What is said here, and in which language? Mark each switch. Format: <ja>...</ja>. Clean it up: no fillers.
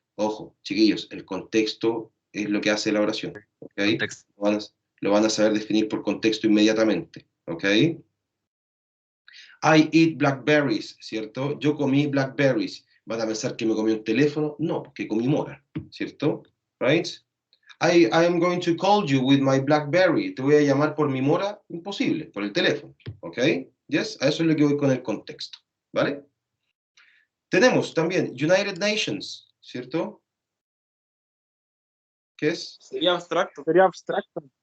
<es>Ojo, chiquillos, el contexto es lo que hace la oración, ¿ok? Contexto. Lo van a saber definir por contexto inmediatamente, ¿ok?</es> <en>I eat blackberries,</en> <es>¿cierto? Yo comí blackberries. ¿Van a pensar que me comí un teléfono? No, porque comí mora, ¿cierto?</es> <en>Right? I am going to call you with my BlackBerry.</en> <es>Te voy a llamar por mi mora. Imposible, por el teléfono, ¿ok? Yes, a eso es lo que voy con el contexto, ¿vale? Tenemos también United Nations, ¿cierto? ¿Qué es? Sería abstracto. Sería abstracto.</es>